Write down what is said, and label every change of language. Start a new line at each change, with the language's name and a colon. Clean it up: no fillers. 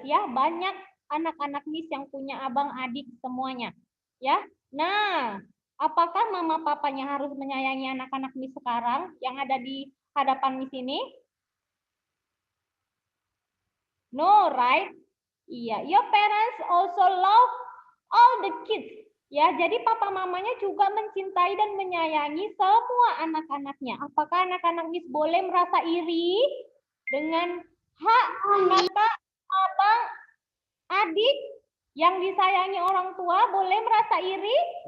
Indonesian: Ya, banyak anak-anak Miss yang punya abang, adik semuanya. Ya, nah, apakah mama papanya harus menyayangi anak-anak Miss sekarang yang ada di hadapan Miss ini?
English: No, right? Iya, your parents also love all the kids.
Indonesian: Ya, jadi papa mamanya juga mencintai dan menyayangi semua anak-anaknya. Apakah anak-anak Miss boleh merasa iri dengan hak kakak, abang, adik yang disayangi orang tua? Boleh merasa iri?